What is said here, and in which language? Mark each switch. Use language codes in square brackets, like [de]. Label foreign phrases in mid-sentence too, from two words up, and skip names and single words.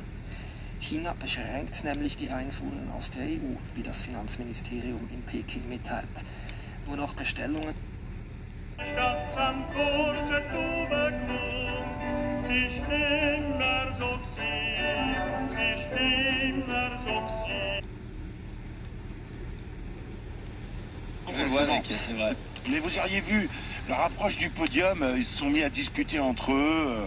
[de] China beschränkt nämlich die Einfuhren aus der EU, wie das Finanzministerium in Peking mitteilt. Nur noch Bestellungen. [fr] C'est vrai. Mais vous auriez vu leur approche du podium, ils se sont mis à discuter entre eux.